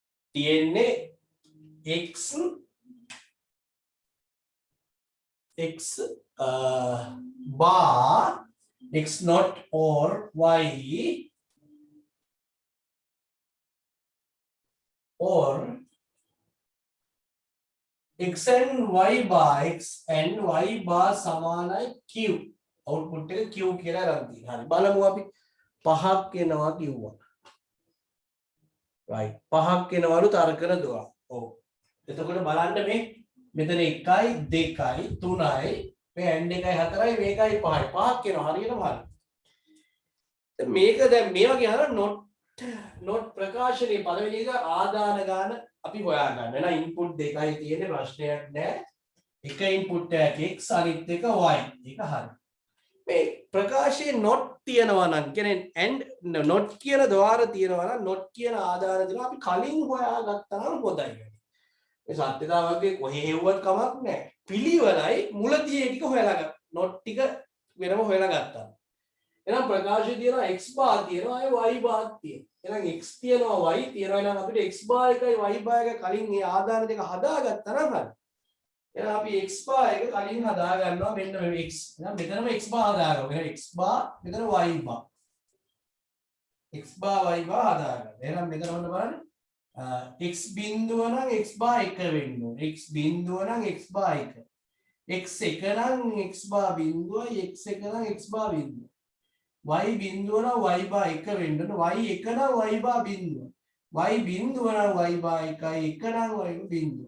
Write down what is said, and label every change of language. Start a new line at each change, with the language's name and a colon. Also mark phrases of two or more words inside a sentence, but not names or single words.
Sinhala: තියෙන්නේ
English: x bar x not or y or x and y bar
Sinhala: සමානයි q output එක q කියලා අරන් තියෙනවා. හරි බලමු අපි 5ක් එනවා කිව්වා. right 5ක් එනවලු තර්කන දුවා. ඔව්. එතකොට බලන්න මේ මෙතන 1යි 2යි 3යි මේ and 1යි 4යි මේකයි 5යි 5ක් එනවා හරියටම හරි. දැන් මේක දැන් මේ වගේ අහන not ප්‍රකාශනයේ පළවෙනි එක ආදාන ගාන අපි හොයාගන්න. එහෙනම් ඉන්පුට් දෙකයි තියෙන්නේ ප්‍රශ්නයක් නෑ. එක ඉන්පුට් එකක් x අනිත් එක y. ඒක හරි. මේ ප්‍රකාශයේ not තියනවා නම් කියන්නේ
English: and not
Sinhala: කියන ద్వාර තියනවා නම් not කියන ආදාන දෙනවා අපි කලින් හොයාගත්තා නම් හොඳයි. මේ සත්‍යතාවකේ කොහේ හෙව්වත් කමක් නැහැ. පිළිවෙලයි මුලදී ඒ ටික හොයලා ගන්න. not ටික වෙනම හොයලා ගත්තා. එහෙනම් ප්‍රකාශය තියෙනවා x bar තියෙනවා අය y bar තියෙනවා. එහෙනම් x තියෙනවා y තියෙනවා. එහෙනම් අපිට x bar එකයි y bar එක කලින් මේ ආදාන දෙක හදාගත්තා නම් හරි. එහෙනම් අපි x bar එක කලින් හදා ගන්නවා මෙන්න මේ x. එහෙනම් මෙතනම x bar හදාගමු. එහෙනම් x bar මෙතන y bar. x bar y bar හදාගන්න. එහෙනම් මෙතන ඔන්න බලන්න. x බිඳුව නම් x bar 1 වෙන්න ඕනේ. x බිඳුව නම් x bar 1. x 1 නම් x bar බිඳුවයි x 1 නම් x bar බිඳුව. y බිඳුව නම් y bar 1 වෙන්න ඕනේ. y 1 නම් y bar බිඳුව. y බිඳුව නම් y bar 1යි 1 නම් y බිඳුව.